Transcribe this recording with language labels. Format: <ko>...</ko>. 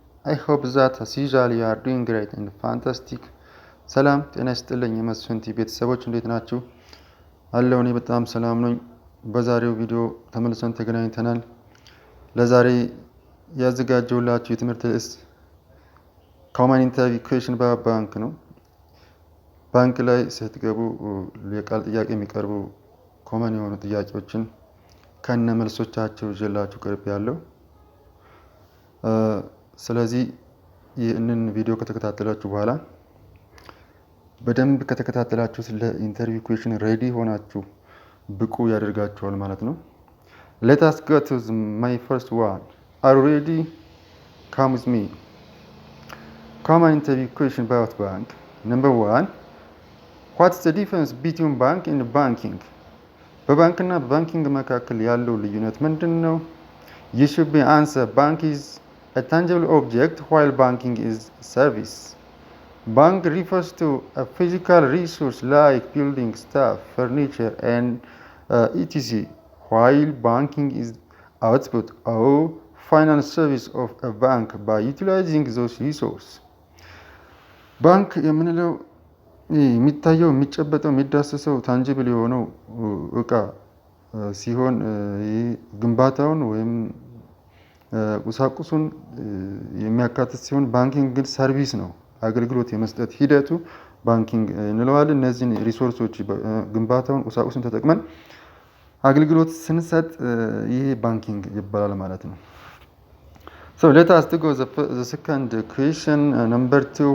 <en>I hope that as usual you are doing great and fantastic.</en> <am>ሰላም ጤና ይስጥልኝ የመስፍን ቲቪ ቤተሰቦች እንዴት ናችሁ? አለው እኔ በጣም ሰላም ነኝ። በዛሬው ቪዲዮ ተመልሰን ተገናኝተናል። ለዛሬ ያዘጋጀሁላችሁ የትምህርት ርዕስ</am> <en>common interview question</en> <am>ባንክ ነው። ባንክ ላይ ስትገቡ የቃል ጥያቄ የሚቀርቡ ኮመን የሆኑ ጥያቄዎችን ከነ መልሶቻቸው ይዤላችሁ ቀርቤያለሁ። ስለዚህ ይህንን ቪዲዮ ከተከታተላችሁ በኋላ በደንብ ከተከታተላችሁት ለኢንተርቪው ኩዌሽን ሬዲ ሆናችሁ ብቁ ያደርጋችኋል ማለት ነው።</am> <en>Let us go to my first one. Are you ready? Come with me. Common interview question about bank. Number 1. What's the difference between bank and banking?</en> <am>በባንክና በባንኪንግ መካከል ያለው ልዩነት ምንድነው?</am> <en>You should be answer bank is a tangible object while banking is service. Bank refers to a physical resource like building, stuff, furniture and etc. While banking is output or final service of a bank by utilizing those resources.</en> <am>ባንክ የምንለው የሚታየው የሚጨበጠው የሚዳሰሰው ታንጂብል የሆነው እቃ ሲሆን ግንባታውን ወይም ቁሳቁሱን የሚያካትት ሲሆን ባንኪንግ ግን ሰርቪስ ነው። አገልግሎት የመስጠት ሂደቱ ባንኪንግ እንለዋለን። እነዚህን ሪሶርሶች ግንባታውን ቁሳቁሱን ተጠቅመን አገልግሎት ስንሰጥ ይሄ ባንኪንግ ይባላል ማለት ነው።</am> <en>So let us go the second question. Number 2.</en>